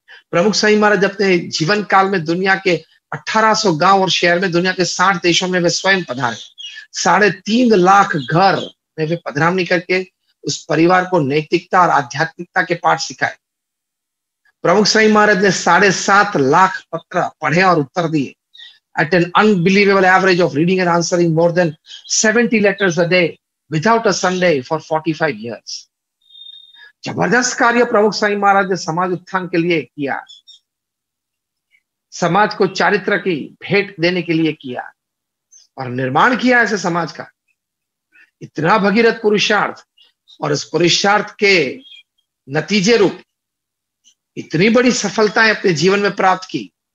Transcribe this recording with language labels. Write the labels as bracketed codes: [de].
[hi] प्रमुख स्वामी महाराज अपने जीवन काल में दुनिया के 1800 गांव और शहर में, दुनिया के 60 देशों में वे स्वयं पधारे। 3.5 लाख घर में वे पधरामनी करके उस परिवार को नैतिकता और आध्यात्मिकता के पाठ सिखाए। प्रमुख स्वामी महाराज ने 7.5 लाख पत्र पढ़े और उत्तर दिए। [en] At an unbelievable average of reading and answering more than 70 letters a day without a Sunday for 45 years. [hi] जबरदस्त कार्य प्रमुख स्वामी महाराज ने समाज उत्थान के लिए किया, समाज को चारित्र की भेंट देने के लिए किया और निर्माण किया ऐसे समाज का। इतना भगीरथ पुरुषार्थ, और इस पुरुषार्थ के नतीजे रूप इतनी बड़ी सफलताएं अपने जीवन में प्राप्त की।